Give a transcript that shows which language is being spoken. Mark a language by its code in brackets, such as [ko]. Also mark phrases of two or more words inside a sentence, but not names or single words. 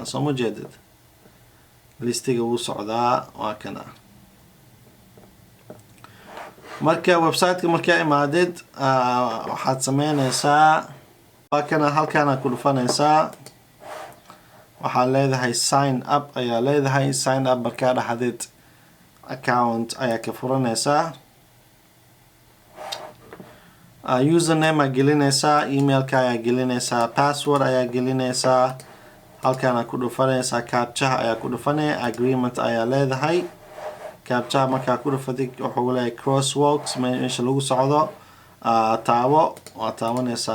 [so] soo ma jeedid listiga wuu socdaa waa kana. marka website-ka markaa imaadid waxaad sameynaysaa waa kana, halkaana ku dhufanaysaa. waxaad leedahay [en] sign up [so] ayaa leedahay. [en] sign up [so] markaa dhahdid account ayaa ka furanaysaa. username ayaa gelinaysaa, emailka ayaa gelinaysaa, password ayaa gelinaysaa. halkaana ku dhufanaysaa captcha ayaa ku dhufanaya. agreement ayaa leedahay. captcha markaa ku dhufatid wuxuu leeyahay crosswalks meesha lagu socdo taabo waa taabanaysaa.